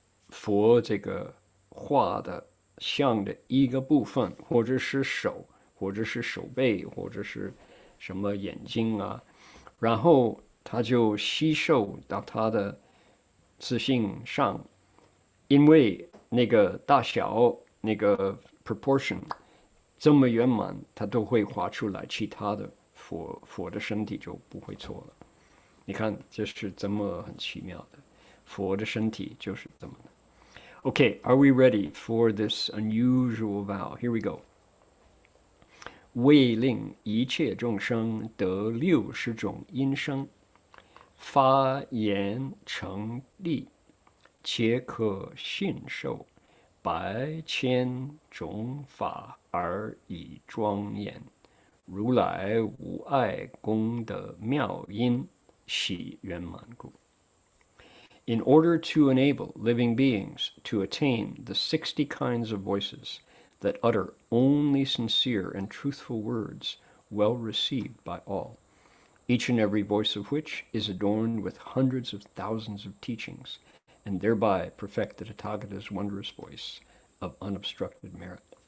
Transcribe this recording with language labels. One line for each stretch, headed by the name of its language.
Chinese: 佛这个画的像的一个部分，或者是手，或者是手背，或者是什么眼睛啊，然后他就吸收到他的自信上，因为那个大小，那个 proportion 这么圆满，他都会画出来，其他的佛的身体就不会错了。你看，这是这么很奇妙的，佛的身体就是这么的。
English: Okay, are we ready for this unusual vow? Here we go.
Chinese: 为令一切众生得60种音声，发言成立，皆可信受100,000种法而以庄严。如来无碍功德妙音，喜圆满故。
English: In order to enable living beings to attain the 60 kinds of voices that utter only sincere and truthful words well received by all, each and every voice of which is adorned with hundreds of thousands of teachings, and thereby perfect the Tathagata's wondrous voice of unobstructed merit.